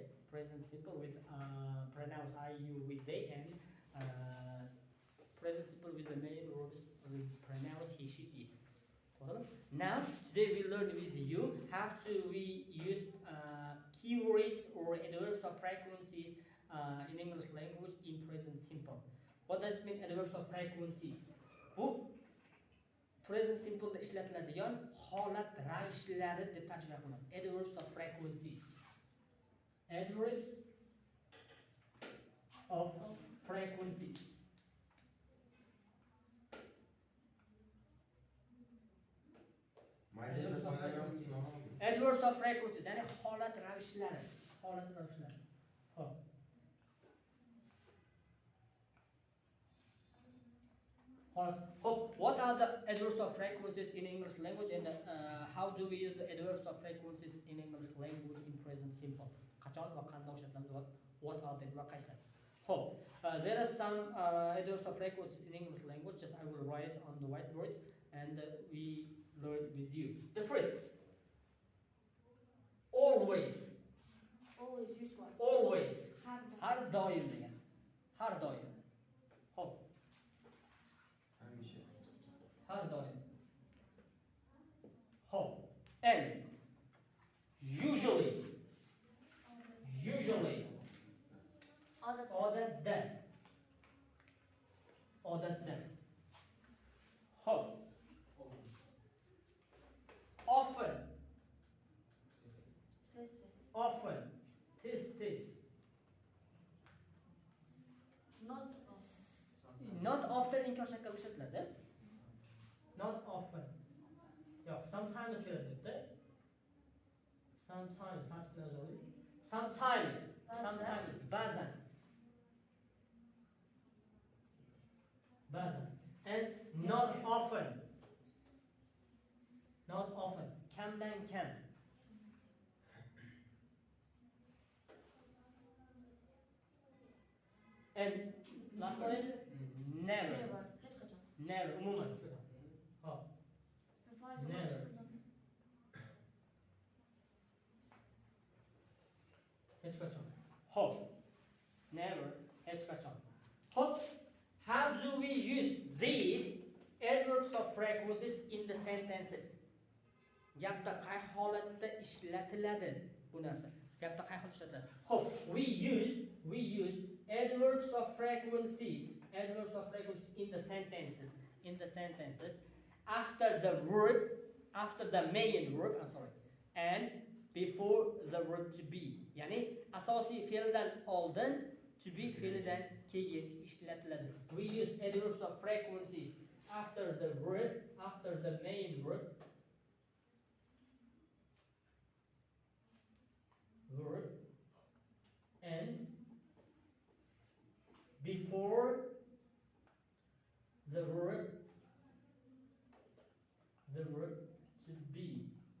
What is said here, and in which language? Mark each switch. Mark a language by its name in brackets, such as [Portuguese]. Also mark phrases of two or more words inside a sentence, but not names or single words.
[English] Present simple with pronouns I, you, we, they, and present simple with the main verbs with pronouns he, she, it. Now, today we learn with you how to we use keywords or adverbs of frequencies in English language in present simple. What does it mean, adverbs of frequencies? [Uzbek] Bu [English] present simple [Uzbek] da ishlatiladigan holat ravishlari deb tarjima qilinadi. [English] Adverbs of frequencies. Adverbs of frequencies. Adverbs of frequencies. [Uzbek] Yani holat ravishlari. Holat ravishlari. Hop. [English] What are the adverbs of frequencies in English language, and how do we use the adverbs of frequencies in English language in present simple? [Uzbek] Qachon va qanday ishlatamiz? [English] What are they? There are some adverbs of frequencies in English language. Just I will write on the whiteboard, and we learn with you. The first, always. Always use what? Always. [Uzbek] Har doim. Har doim degan. Har doim. Hop. Har doim. Hop. [English] And usually. [Uzbek] Odatda. Hop. [English] Often. Often. [Uzbek] Tez. [English] Not often [Uzbek] inkor shaklida ishlatiladi. [English] Not often. [Uzbek] Yo'q, sometimes keladida. [English] Sometimes. Ba'zan. And not often. [Uzbek] Kamdan kam. [English] And last one is never. Never. Umuman. Never. Never. How do we use these adverbs of frequencies in the sentences? [Uzbek] Gapda qay holatda ishlatiladi bu narsa? Gapda qay holatda ishlatiladi? [English] We use adverbs of frequencies in the sentences after the main verb, and before the verb to be. [Uzbek] Yani asosiy fe'ldan oldin [English] to be [Uzbek] fe'lidan keyin ishlatiladi. [English] We use adverbs of frequencies after the verb, after the main verb, and before the verb to be.